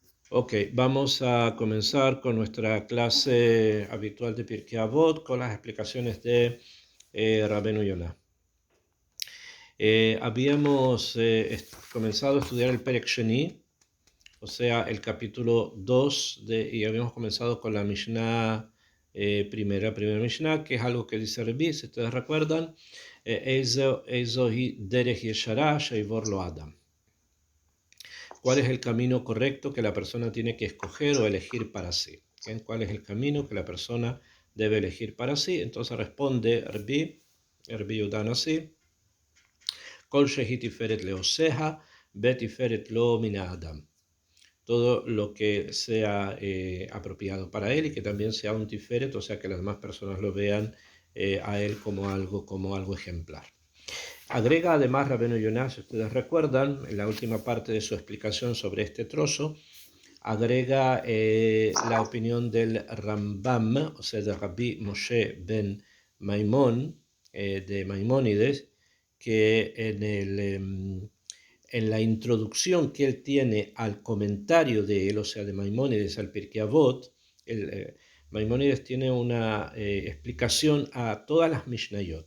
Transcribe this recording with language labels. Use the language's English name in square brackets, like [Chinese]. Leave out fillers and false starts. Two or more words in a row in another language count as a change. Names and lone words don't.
[Spanish] Ok, vamos a comenzar con nuestra clase habitual de Pirkei Avot con las explicaciones de Rabbeinu Yonah. Habíamos comenzado a estudiar el [Hebrew] פרק שני, [Spanish] o sea, el capítulo 2 y habíamos comenzado con la Mishnah primera Mishnah, que es algo que dice Rabbi, si ustedes recuerdan, [Hebrew] איזו היא דרך ישרה שיבור לו האדם. [Spanish] ¿Cuál es el camino correcto que la persona tiene que escoger o elegir para sí? ¿Bien? ¿Cuál es el camino que la persona debe elegir para sí? Entonces responde Rabbi Yudan así: [Hebrew] כל שהיא תפארת לעושיה ותפארת לו מן האדם. [Spanish] Todo lo que sea apropiado para él y que también sea un tiferet, o sea que las demás personas lo vean a él como algo ejemplar. Agrega además Rabbeinu Yonah, si ustedes recuerdan, en la última parte de su explicación sobre este trozo, agrega la opinión del Rambam, o sea, de Rabbi Moshe ben Maimón, de Maimónides, que en la introducción que él tiene al comentario de él, o sea, de Maimónides al Pirkei Avot, Maimónides tiene una explicación a todas las Mishnayot.